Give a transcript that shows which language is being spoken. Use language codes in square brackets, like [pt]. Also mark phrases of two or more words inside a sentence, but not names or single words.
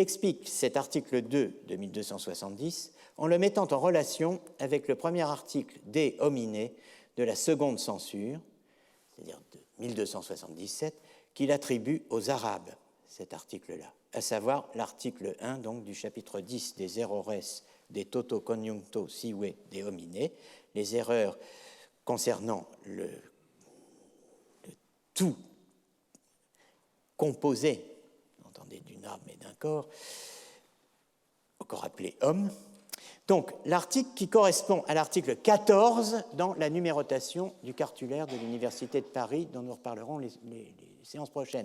[fr] explique cet article 2 de 1270 en le mettant en relation avec le premier article De Homine de la seconde censure, c'est-à-dire de 1277, qu'il attribue aux Arabes, cet article-là, à savoir l'article 1 donc, du chapitre 10 des [la] errores de toto conjuncto sive De Homine, [fr] les erreurs concernant le tout composé, entendez, d'une âme et d'un corps, encore appelé homme. Donc, l'article qui correspond à l'article 14 dans la numérotation du cartulaire de l'Université de Paris, dont nous reparlerons les séances prochaines.